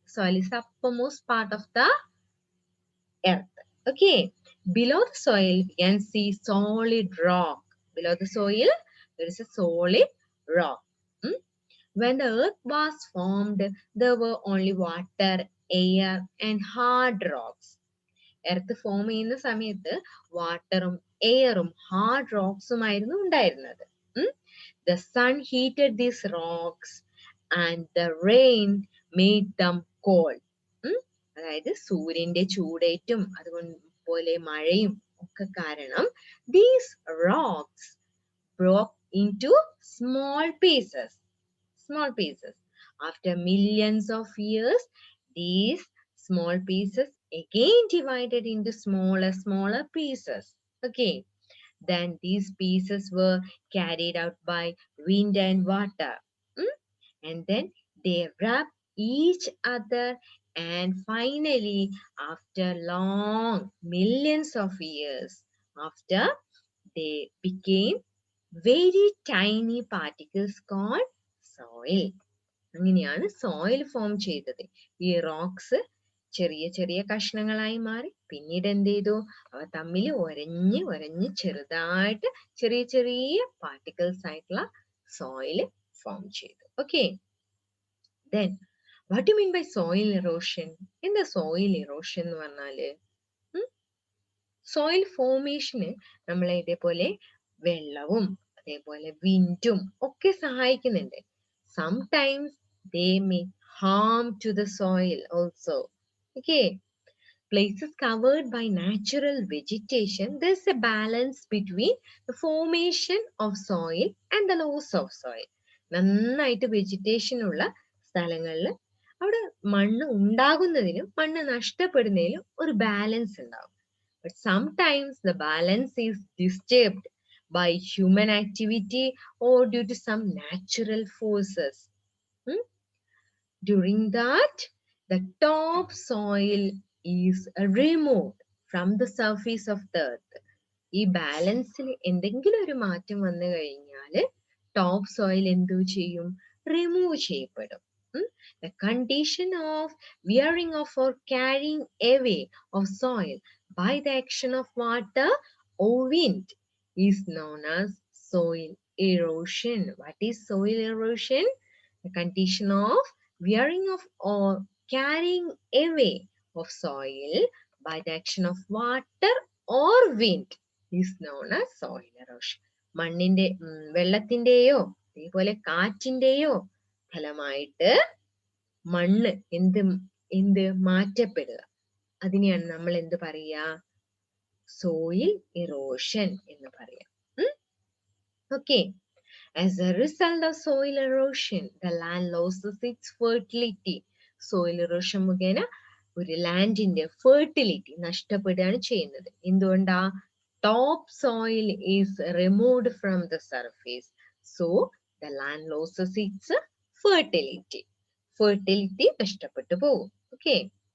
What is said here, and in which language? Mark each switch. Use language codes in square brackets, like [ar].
[en] Soil is the uppermost part of the earth. Okay, below the soil we can see solid rock. Below the soil there is a solid rock. Hmm? When the earth was formed, there were only water, air and hard rocks. [ml] Earth form ചെയ്യുന്ന സമയത്ത് വാട്ടറും എയറും hard റോക്സും ആയിരുന്നു ഉണ്ടായിരുന്നത്. [en] The sun heated these rocks and the rain made them cold. [ml] അതായത് സൂര്യന്റെ ചൂടേറ്റും അതുപോലെ മഴയും ഒക്കെ കാരണം [en] these rocks broke into small pieces. Small pieces. After millions of years, these small pieces again divided into smaller pieces. Okay. Then these pieces were carried out by wind and water. And then they rubbed each other, and finally, after long millions of years, after they became very tiny particles called soil. [ml] അങ്ങനെയാണ് soil form ചെയ്തത്. ഈ rocks ചെറിയ ചെറിയ കഷ്ണങ്ങളായി മാറി. പിന്നീട് എന്ത് ചെയ്തു? അവ തമ്മിൽ ഒരഞ്ഞ് ചെറുതായിട്ട് ചെറിയ ചെറിയ പാർട്ടിക്കിൾസ് ആയിട്ടുള്ള സോയിൽ ഫോം ചെയ്തു. Okay. [en] Then what do you mean by soil erosion? [ml] എന്താ soil erosion എന്ന് പറഞ്ഞാല്? സോയിൽ ഫോമേഷന് നമ്മളെ ഇതേപോലെ വെള്ളവും അതേപോലെ വിൻഡും ഒക്കെ സഹായിക്കുന്നുണ്ട്. [en] Sometimes they may harm to the soil also. Okay. Places covered by natural vegetation, there's a balance between the formation of soil and the loss of soil. [ml] നന്നായിട്ട് വെജിറ്റേഷൻ ഉള്ള സ്ഥലങ്ങളിൽ അവിടെ മണ്ണ് ഉണ്ടാകുന്നതിനും മണ്ണ് നഷ്ടപ്പെടുന്നതിനും ഒരു ബാലൻസ് ഉണ്ടാവും. [en] But sometimes the balance is disturbed by human activity or due to some natural forces. During that, the topsoil is removed from the surface of the earth. [ml] ഈ ബാലൻസിൽ എന്തെങ്കിലും ഒരു മാറ്റം വന്നു കഴിഞ്ഞാൽ ടോപ്പ് സോയിൽ എന്തു ചെയ്യും? റിമൂവ് ചെയ്യപ്പെടും. [en] The condition of wearing off or carrying away of soil by the action of water or wind is known as soil erosion. What is soil erosion? The condition of wearing off or carrying away of soil by the action of water or wind is known as soil erosion. [ml] മണ്ണിന്റെ വെള്ളത്തിന്റെയോ അതേപോലെ കാറ്റിന്റെയോ ഫലമായിട്ട് മണ്ണ് എന്ത് മാറ്റപ്പെടുക. അതിനെയാണ് നമ്മൾ എന്ത് പറയുക? Soil erosion എന്ന് പറയാം. Okay. [en] As a result of soil erosion, the land loses its fertility. [ml] Soil erosion മുഖേന ഒരു ലാൻഡിന്റെ ഫെർട്ടിലിറ്റി നഷ്ടപ്പെടുകയാണ് ചെയ്യുന്നത്. എന്തുകൊണ്ടാ? [en] Top soil is removed from the surface. So the land loses its fertility. [ml] Fertility നഷ്ടപ്പെട്ടു പോകും. Okay.